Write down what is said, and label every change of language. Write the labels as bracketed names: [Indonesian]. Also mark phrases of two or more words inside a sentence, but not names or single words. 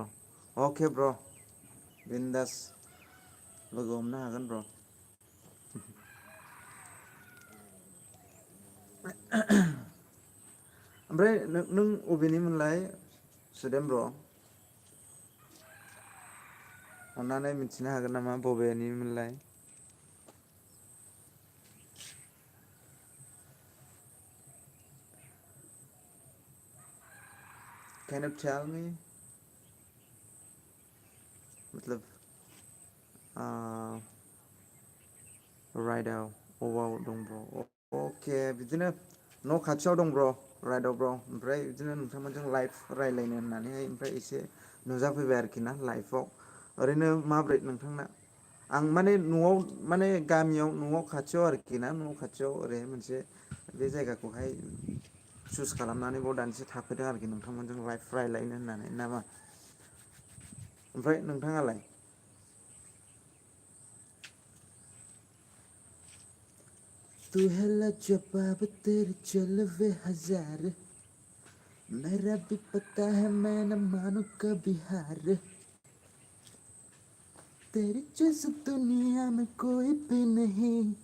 [Bodo] अके ब्र', बिन्दास लोगो हमनो हागोन ब्र'। ओमफ्राय नों अबेनिमोनलाय सुदेम ब्र'? अन्नानै मिथिनो हागोन नामा बबेनिमोनलाय? [English] Can you tell me? [Bodo] मतलब राइडआव अबाव दं ब्र'? अके बिदिनो न' खाथियाव दं ब्र', राइडआव ब्र'। ओमफ्राय बिदिनो नोंथांमोनजों लाइभ रायज्लायनो होननानैहाय ओमफ्राय एसे नुजाफैबाय आरोखि ना लाइभआव। ओरैनो माब्रै नोंथांना? आं माने न'आव माने गामियाव न'आव खाथियाव आरोखि ना, न' खाथियाव ओरैहाय मोनसे बे जायगाखौहाय चुज खालामनानै बाव दानसे थाफैदों आरोखि नोंथांमोनजों लाइफ रायज्लायनो होननानै नामा? ओमफ्राय नोंथाङालाय? [Hindi] तू है लाजवाब तेरे जलवे हजार, मेरा भी पता है मैं न मानू कभी हार, तेरी जैसी दुनिया में कोई भी नहीं।